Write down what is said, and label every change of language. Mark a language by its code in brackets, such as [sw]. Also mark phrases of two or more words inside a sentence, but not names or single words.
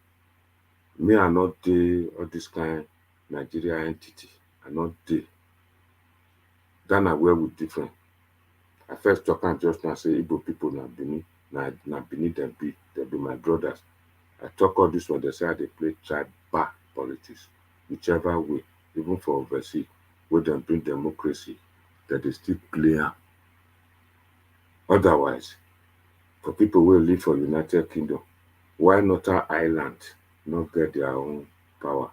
[pcm] Me, I not dey all this kind Nigeria entity. I not dey. That na where we different. I first talk am just now say Igbo people na Benin, na Benin dem be my brothers. I talk all this one, they say they play tribal politics, whichever way, even for overseas, where they bring democracy, that they still play am. Otherwise, for people who live for United Kingdom, Why Northern Ireland not get their own power?